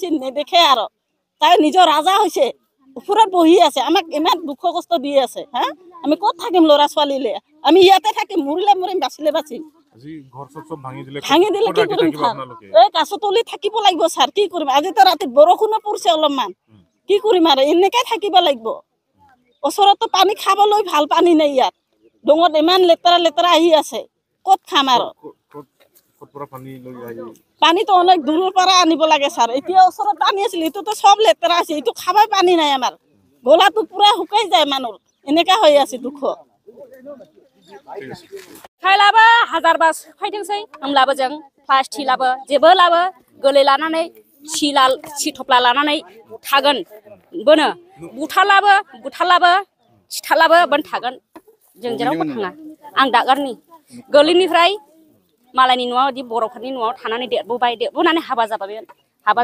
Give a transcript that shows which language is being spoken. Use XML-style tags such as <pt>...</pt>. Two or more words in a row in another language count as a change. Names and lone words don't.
<as>নেদেখে আৰু তাই নিজৰ ৰাজা হৈছে উপৰত বহি আছে আমাক ইমান দুখ কষ্ট দি আছে হা আমি ক'ত থাকিম লৰা ছোৱালীলে আমি ইয়াতে থাকিম মৰিলে মৰিম বাচিলে বাচিম আজি ঘৰ সব ভাঙি দিলে কি কৰিম এই কাছতলি থাকিব লাগিব স্যার কি কৰিম আজি তো ৰাতি বৰষুণ পৰিছে অলপমান কি কৰিম আৰু এনেকৈ থাকিব লাগিব ওচৰত পানী খাবলৈ ভাল পানী নাই ইয়াত ডঙত ইমান লেতেৰা আহি আছে ক'ত খাম আৰু পানী তো অনেক দূৰৰ পৰা আনিব লাগে স্যার এতিয়া ওচৰত পানী আছিল এটো তো সব লেতেৰা আছে এটো খাবাই পানী নাই আমাৰ গলাটো পুৰা শুকাই যায় মানুহ এনেকা হৈ আছে দুখ</as> <brx>खायलाबो हाजारबा फायदोंसै होमब्लाबो जों प्लास्टिक लाबो जेबो लाबो गोलै लानानै सिथप्ला लानानै थागोन बोनो बुथालाबो सिथालाबो बोन थागोन जों जेरावबो थाङा आं दागारनि गोलैनिफ्राय मालायनि न'आव दि बर'फोरनि न'आव थानानै देरबोनानै हाबा जाबाय हाबा</brx>